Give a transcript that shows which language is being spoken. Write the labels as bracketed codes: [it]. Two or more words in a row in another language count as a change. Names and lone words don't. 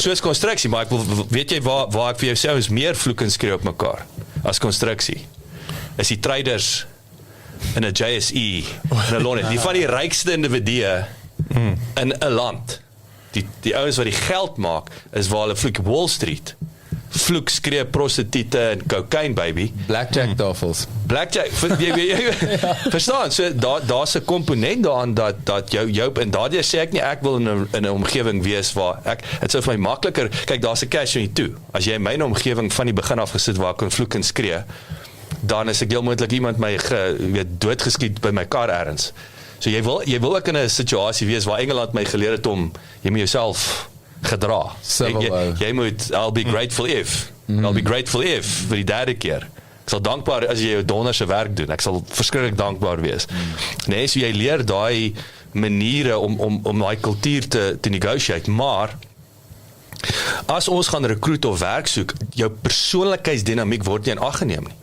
[af] Soos konstruksie, maar weet jy waar ek vir jou sê is meer vloek en skree op mekaar as konstruksie. is die traders in 'n JSE in 'n Londen, die van die rykste individue in 'n land. Die ouens wat die geld maak is waar hulle vloek Wall Street. Vloek, skree, prostituie en cocaine, baby. Blackjack tafels. Blackjack, verstaan, so daar's 'n komponent daaraan dat jou en daardie sê ek nie ek wil in 'n omgewing wees waar dit sou vir my makliker, kyk daar's 'n catch-22. As jy in my omgewing van die begin af gesit waar ek kon vloek en skree, dan is ek heel moontlik iemand my doodgeskiet by my kar ergens. So jy wil ek in 'n situasie wees waar Engeland my geleer het om jy moet jouself gedra. Jy moet [en] I'll be grateful if [af] vir die derde keer. Ek sal dankbaar as jy jou donderse werk doen. Ek sal verskriklik dankbaar wees. Nee, so jy leer daai maniere om daai kultuur te negotiate, maar as ons gaan rekruit of werk soek, jou persoonlikheidsdinamiek word nie in ag geneem nie.